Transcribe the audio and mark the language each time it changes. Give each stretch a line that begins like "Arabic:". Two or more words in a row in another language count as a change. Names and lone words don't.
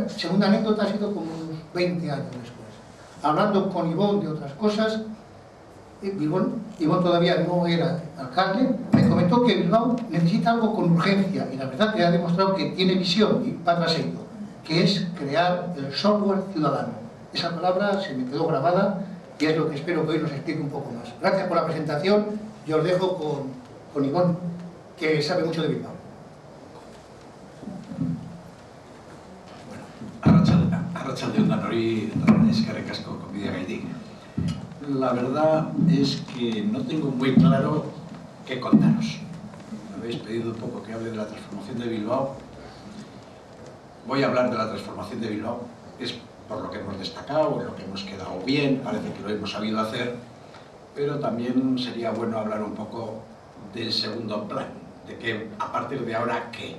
Spanish: Segunda anécdota ha sido como unos 20 años después. Hablando con Ibon de otras cosas, Ibon todavía no era alcalde, me comentó que Bilbao necesita algo con urgencia y la verdad que ha demostrado que tiene visión y va tras ello, que es crear el software ciudadano. Esa palabra se me quedó grabada y es lo que espero que hoy nos explique un poco más. Gracias por la presentación y os dejo con Ibon, que sabe mucho de Bilbao.
Basque: Arratsaldeon danori, eskerrik asko gonbidagatik.
Spanish: La verdad es que no tengo muy claro qué contaros. Me habéis pedido un poco que hable de la transformación de Bilbao voy a hablar de la transformación de Bilbao. Es por lo que hemos destacado, lo que hemos quedado bien, parece que lo hemos sabido hacer, pero también sería bueno hablar un poco del segundo plan, de que a partir de ahora, ¿qué?